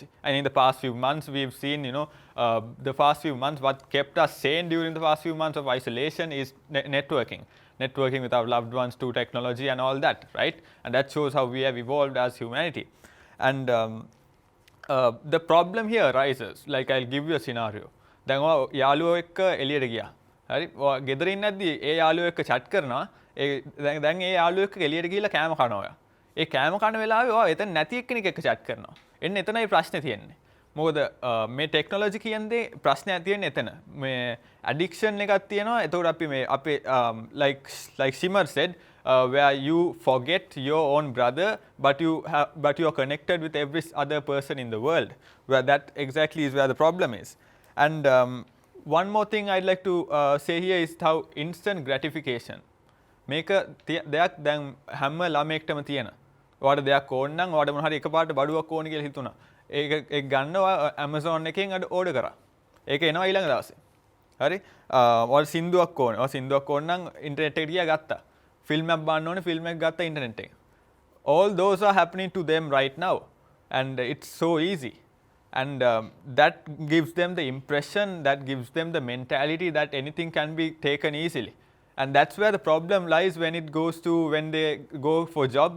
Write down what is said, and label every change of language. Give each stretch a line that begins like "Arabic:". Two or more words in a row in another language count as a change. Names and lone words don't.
English: And in the past few months, we've seen, what kept us sane during the past few months of isolation is networking with our loved ones to technology and all that, right? And that shows how we have evolved as humanity. And the problem here arises, like I'll give you a scenario.
Sinhala: දැන් ඔයා යාළුවෝ එක්ක එළියට ගියා. හරි? ඔයා ගෙදර ඉන්නද්දි ඒ යාළුවෝ එක්ක chat කරනවා. දැන් ඒ යාළුවෝ එක්ක එළියට ගිහිල්ලා කෑම කනවා ඔයා. ඒ කෑම කන වෙලාවේ ඔයා එතන නැති එක්කෙනෙක් එක්ක chat කරනවා. එන්න එතනයි ප්‍රශ්නේ තියෙන්නේ. මොකද මේ ටෙක්නොලොජි කියන්නේ ප්‍රශ්නයක් තියෙන්නේ එතන. මේ addiction එකක් තියෙනවා. එතකොට අපි මේ අපේ
English: like Shimmer said where you forget your own brother but you are connected with every other person in the world, where that exactly is where the problem is. And one more thing I'd like to say here is how instant gratification
Sinhala: මේක දෙයක් දැන් හැම ළමයෙක්ටම තියෙන. ඔයාලට දෙයක් ඕන නම් ඔයාලට මොන හරි එකපාරට බඩුවක් ඕන කියලා හිතුණා. ඒක ගන්නවා Amazon එකෙන් ඕඩර් කරා. ඒක එනවා ඊළඟ දවසේ. හරි? ඔයාලට සින්දුවක් ඕන. ඔයා සින්දුවක් ඕන නම් ඉන්ටර්නෙට් එකට ගියා ගත්තා. ෆිල්ම් එකක් බලන්න ඕනේ ෆිල්ම් එකක් ගත්තා ඉන්ටර්නෙට් එකෙන්.
English: All those are happening to them right now and it's so easy. And that gives them the impression, that gives them the mentality that anything can be taken easily. And that's where the problem lies when it goes to when they go for jobs.